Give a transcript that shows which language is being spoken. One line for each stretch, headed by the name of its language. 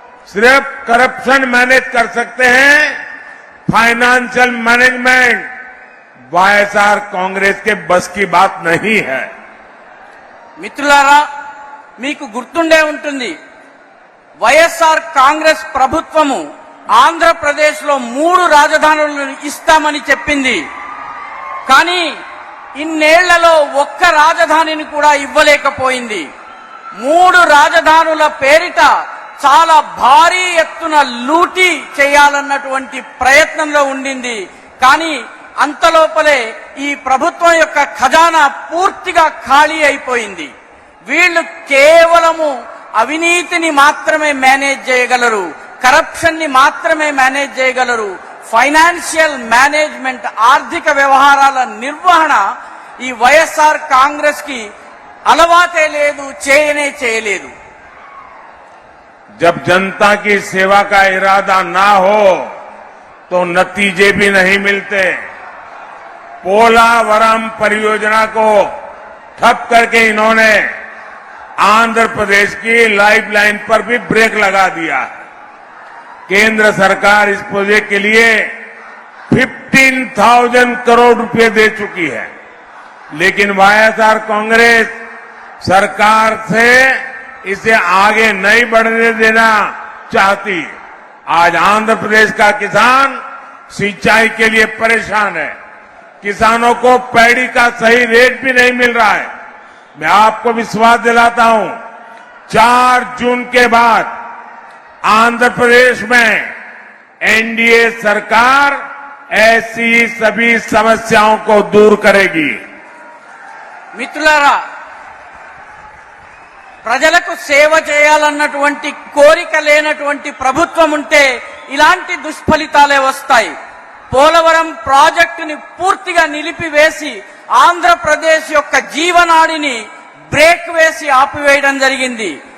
Hindi: सिर्फ corruption manage कर सकते हैं, फाइनेंशियल मैनेजमेंट वाईएसआर कांग्रेस के बस की बात नहीं है.
Telugu: మిత్రులారా, మీకు గుర్తుండే ఉంటుంది, వైఎస్ఆర్ కాంగ్రెస్ ప్రభుత్వము ఆంధ్రప్రదేశ్ లో 3 రాజధానులను ఇస్తామని చెప్పింది. కానీ ఇన్నేళ్లలో ఒక్క రాజధానిని కూడా ఇవ్వలేకపోయింది. 3 రాజధానుల పేరిట చాలా భారీ ఎత్తున లూటీ చేయాలన్నటువంటి ప్రయత్నంలో ఉండింది. కానీ అంతలోపలే ఈ ప్రభుత్వం యొక్క ఖజానా పూర్తిగా ఖాళీ అయిపోయింది. వీళ్ళు కేవలము అవినీతిని మాత్రమే మేనేజ్ చేయగలరు, కరప్షన్ ని మాత్రమే మేనేజ్ చేయగలరు. ఫైనాన్షియల్ మేనేజ్మెంట్, ఆర్థిక వ్యవహారాల నిర్వహణ ఈ వైఎస్ఆర్ కాంగ్రెస్ కి అలవాటే లేదు, చేయలేదు.
Hindi: जब जनता की सेवा का इरादा ना हो तो नतीजे भी नहीं मिलते. पोलावरम परियोजना को ठप करके इन्होंने आंध्र प्रदेश की लाइफलाइन पर भी ब्रेक लगा दिया. केंद्र सरकार इस प्रोजेक्ट के लिए 15,000 करोड़ रुपए दे चुकी है, लेकिन वाईएसआर कांग्रेस सरकार से इसे आगे नहीं बढ़ने देना चाहती. आज आंध्र प्रदेश का किसान सिंचाई के लिए परेशान है. किसानों को पैडी का सही रेट भी नहीं मिल रहा है. मैं आपको विश्वास दिलाता हूं, 4 जून के बाद आंध्र प्रदेश में एनडीए सरकार ऐसी सभी समस्याओं को दूर करेगी.
Telugu: మిత్రులారా, ప్రజలకు సేవ చేయాలన్నటువంటి కోరిక లేనటువంటి ప్రభుత్వం ఉంటే ఇలాంటి దుష్ఫలితాలే వస్తాయి. పోలవరం ప్రాజెక్టుని పూర్తిగా నిలిపివేసి ఆంధ్రప్రదేశ్ యొక్క జీవనాడిని బ్రేక్ వేసి ఆపివేయడం జరిగింది.